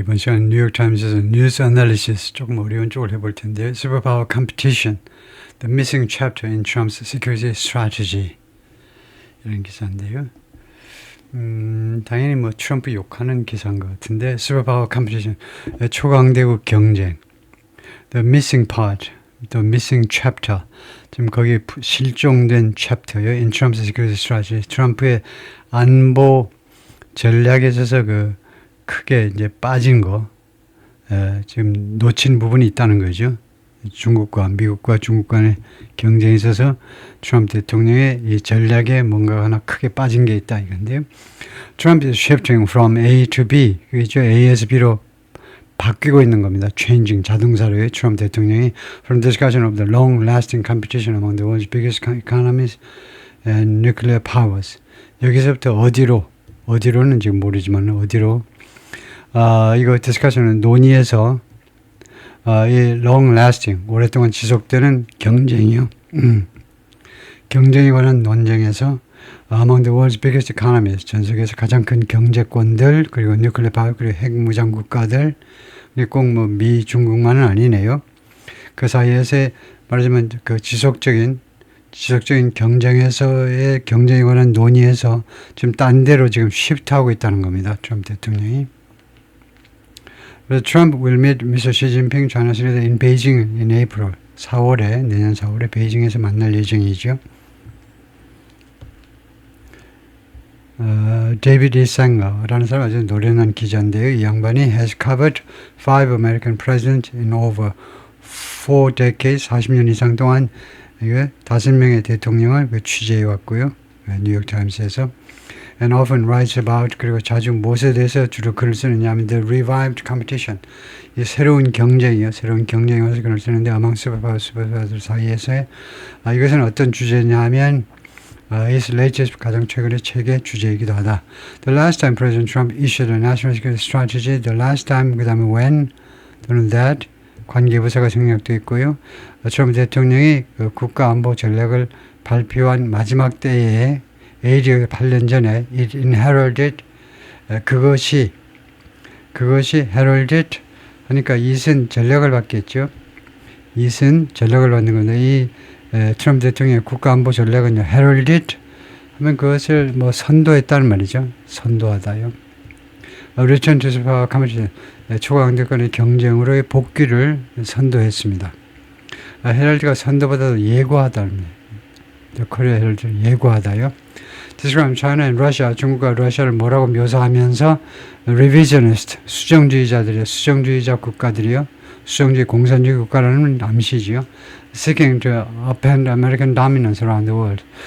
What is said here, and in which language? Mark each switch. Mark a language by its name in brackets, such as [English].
[Korean] 이번 시간 뉴욕타임스에서 뉴스 애널리시스 조금 어려운 쪽을 해볼 텐데요. [English] Superpower Competition, The Missing Chapter in Trump's Security Strategy 이런 기사인데요. [Korean] 당연히 뭐 트럼프 욕하는 기사인 것 같은데 [English] Superpower Competition, [Korean] 초강대국 경쟁, [English] The Missing Part, The Missing Chapter, [Korean] 지금 거기 실종된 챕터요. [English] In Trump's Security Strategy, [Korean] 트럼프의 안보 전략에 있어서 그 크게 이제 빠진 거, 지금 놓친 부분이 있다는 거죠. 중국과 미국과 중국 간의 경쟁에 있어서 트럼프 대통령의 이 전략에 뭔가 하나 크게 빠진 게 있다 이건데요. [English] Trump is shifting from A to B, [Korean] 그죠? A에서 B로 바뀌고 있는 겁니다. Changing 자동사로요. 트럼프 대통령이 [English] from discussion of the long-lasting competition among the world's biggest economies and nuclear powers. [Korean] 여기서부터 어디로는 지금 모르지만 어디로 이거 디스커션은 논의에서 이 [English] long lasting [Korean] 오랫동안 지속되는 경쟁이요. 경쟁에 관한 논쟁에서 [English] among the world's biggest economies [Korean] 전 세계에서 가장 큰 경제권들 그리고 [English] nuclear power [Korean] 그리고 핵무장 국가들 꼭 뭐 미 중국만은 아니네요. 그 사이에서 말하자면 그 지속적인 경쟁에서의 경쟁에 관한 논의에서 지금 딴 데로 지금 시프트하고 있다는 겁니다. 트럼프 대통령이. [English] 그래서 Trump will meet Mr. Xi Jinping, China's leader, in Beijing in April. [Korean] 내년 4월에 베이징에서 만날 예정이죠. 데이비드 이상가라는 사람 아주 노련한 기자인데요. 이 양반이 [English] has covered 5 American presidents in over 4 decades, [Korean] 40년 이상 동안 5명의 대통령을 취재해 왔고요. 뉴욕타임스에서. [English] And often writes about, [Korean] 그리고 자주 무엇에 대해서 주로 글을 쓰느냐 하면 [English] the revived competition, [Korean] 이 새로운 경쟁에 와서 글을 쓰는데 [English] among superpower [Korean] 사이에서 이것은 어떤 주제냐 하면 [English] his latest [Korean] 가장 최근의 책의 주제이기도 하다. [English] The last time President Trump issued a national security strategy, the last time [Korean] 그 다음에 [English] when [Korean] 또는 [English] that [Korean] 관계부사가 생략되어 있고요. 트럼프 대통령이 그 국가안보 전략을 발표한 마지막 때에 8년 전에 [English] it inherited [Korean] 그것이 heralded 하니까 이은 전략을 받겠죠. 이은 전략을 받는 건데 이 트럼프 대통령의 국가안보 전략은 heralded 하면 그것을 뭐 선도했다는 말이죠. 선도하다요. [English] Return to superpower competition, [Korean] 초강대권의 경쟁으로의 복귀를 선도했습니다. 헤럴드가 선도보다도 예고하다는 코리아 헤럴드 예고하다요. [English] Describe China and Russia, [Korean] 중국과 러시아를 뭐라고 묘사하면서 revisionist, 수정주의자 국가들이요. 수정주의 공산주의 국가라는 암시지요. [English] Seeking to upend American dominance around the world.